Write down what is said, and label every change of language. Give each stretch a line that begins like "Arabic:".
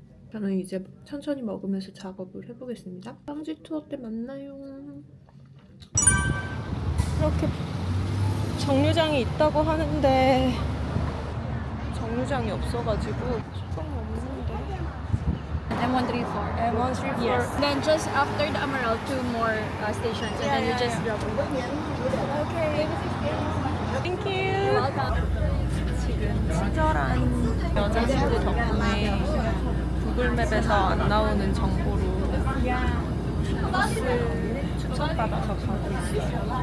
Korean: 저는 이제 천천히 먹으면서 작업을 해보겠습니다. 빵지 투어 때 만나요. 이렇게 정류장이 있다고 하는데 정류장이 없어가지고 수동이 없는데. M134. M134.
English: Yes. Then just after the Emerald, 2 more stations, and then you just drop it. Okay. Thank you. You're welcome.
Korean: 지금 친절한 여자친구 덕분에 구글맵에서 안 나오는 정보로 버스 추천받아서 가고 있어요.